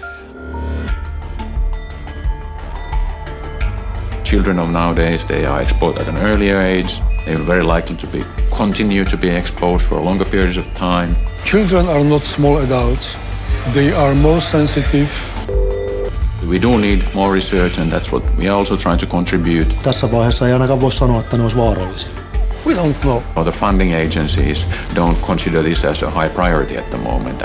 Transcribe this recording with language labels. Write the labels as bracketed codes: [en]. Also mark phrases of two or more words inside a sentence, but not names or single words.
[en] Children of nowadays, they are exposed at an earlier age. They are very likely to continue to be exposed for longer periods of time. Children are not small adults. They are more sensitive. We do need more research, and that's what we are also trying to contribute. [fi] Tässä vaiheessa ei ainakaan voi sanoa, että ne olisi vaarallisia. [en] We don't know. The funding agencies don't consider this as a high priority at the moment.